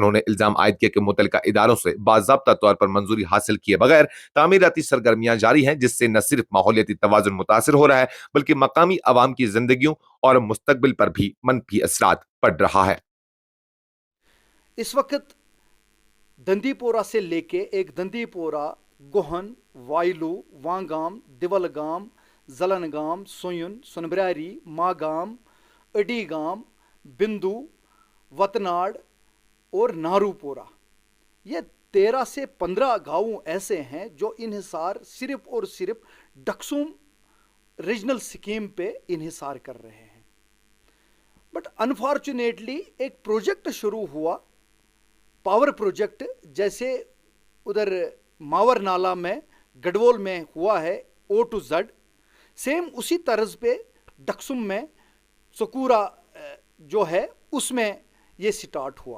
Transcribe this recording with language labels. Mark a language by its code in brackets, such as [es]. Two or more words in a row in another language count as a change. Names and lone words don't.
[ur] انہوں نے الزام عائد کیا کہ متعلقہ اداروں سے باضابطہ طور پر منظوری حاصل کیے بغیر تعمیراتی سرگرمیاں جاری ہیں جس سے نہ صرف ماحولیاتی توازن متاثر ہو رہا ہے بلکہ مقامی عوام کی زندگیوں اور مستقبل پر بھی منفی اثرات پڑ رہا ہے. اس وقت دندی پورہ سے لے کے ایک دندی پورہ گوہن وائلو وانگام دیولگام زلنگام سوئن سنبراری ماگام اڈی گام بندو وتناڑ اور نارو پورہ یہ 13 سے 15 گاؤں ایسے ہیں جو انحصار صرف اور صرف ڈکسوم [en] regional scheme [ur] پہ انحصار کر رہے ہیں. [en] but unfortunately [ur] ایک پروجیکٹ شروع ہوا [en] power project [ur] جیسے ادھر ماور نالا میں گڈوول میں ہوا ہے [en] O to Z [ur] سیم اسی طرز پہ ڈکسم میں سکورا جو ہے اس میں یہ سٹارٹ ہوا.